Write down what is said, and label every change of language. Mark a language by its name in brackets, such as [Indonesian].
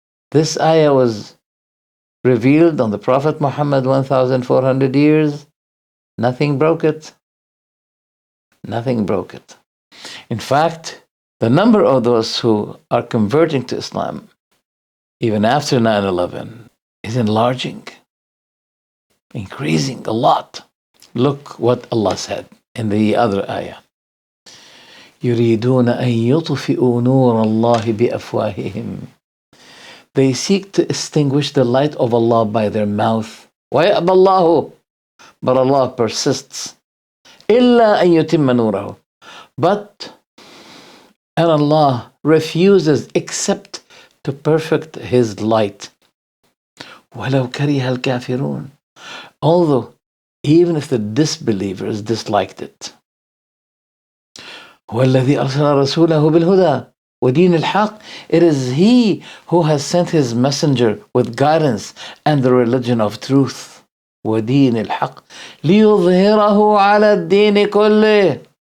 [English] This ayah was revealed on the Prophet Muhammad 1,400 years. Nothing broke it. Nothing broke it. In fact, the number of those who are converting to Islam, even after 9/11, is enlarging, increasing a lot. Look what Allah said in the other ayah. [Arabic] يريدون أن يطفئوا نور الله بأفواههم. [English] They seek to extinguish the light of Allah by their mouth. [Arabic] ويأبى الله. [English] But Allah persists. [Arabic] إلا أن يتم نوره. [English] And Allah refuses except to perfect His light. [Arabic] وَلَوْ كَرِهَ الْكَافِرُونَ. [English] Although, even if the disbelievers disliked it. [Arabic] هو الذي أرسل رسوله بالهدى ودين الحق. [English] It is He who has sent His messenger with guidance and the religion of truth. [Arabic] ودين الحق ليظهره على الدين كله.